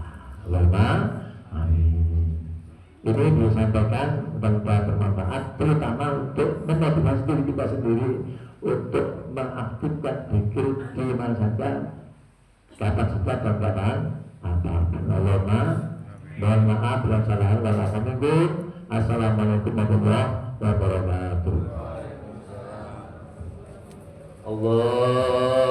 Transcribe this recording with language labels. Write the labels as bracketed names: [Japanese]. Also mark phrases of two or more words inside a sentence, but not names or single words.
[Arabic] اللهم آمين. [Indonesian] Ini disampaikan mudah-mudahan bermanfaat, terutama untuk memotivasi diri kita sendiri untuk mengaktifkan zikir di mana saja, kapan saja dalam keadaan apapun. Allahumma mohon maaf bila salah. [Arabic] السلام عليكم ورحمة الله وبركاته. [Indonesian] Allah